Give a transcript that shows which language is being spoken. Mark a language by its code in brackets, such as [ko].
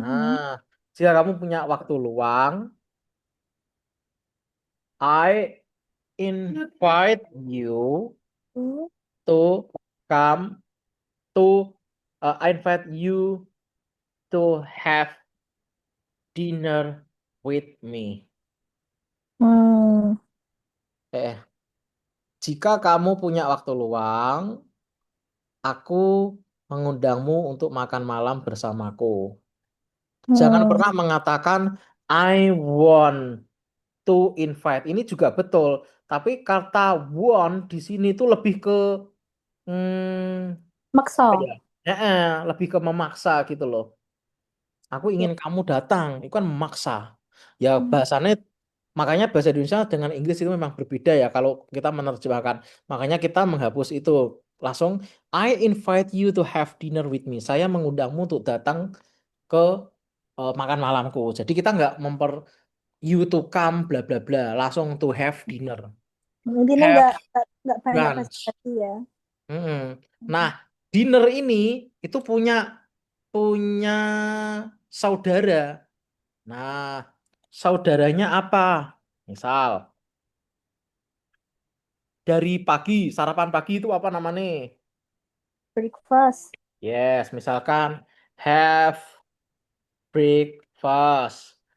[id] Nah, jika kamu punya waktu luang, [en] I invite you to come to I invite you to have dinner with me. Hmm. [id] Eh, jika kamu punya waktu luang, aku mengundangmu untuk makan malam bersamaku. Jangan Hmm. pernah mengatakan [en] I want to invite. [id] Ini juga betul, tapi kata want di sini tuh lebih ke apa Maksa. ya? Lebih ke memaksa gitu loh. Aku Ya. ingin kamu datang, itu kan memaksa. Ya Hmm. bahasanya, makanya bahasa Indonesia dengan Inggris itu memang berbeda ya kalau kita menerjemahkan. Makanya kita menghapus itu. Langsung, [en] I invite you to have dinner with me. [id] Saya mengundangmu untuk datang ke makan malamku. Jadi kita nggak [en] you to come bla bla bla. [id] Langsung [en] to have dinner. [id] Intinya [en] Have. [id] nggak banyak [en] brunch. [id] basa-basi ya. Mm-mm. Nah, dinner ini itu punya punya saudara. Nah, saudaranya apa? Misal dari pagi, sarapan pagi itu apa namanya? [en] Breakfast. Yes, [id] misalkan [en] have breakfast.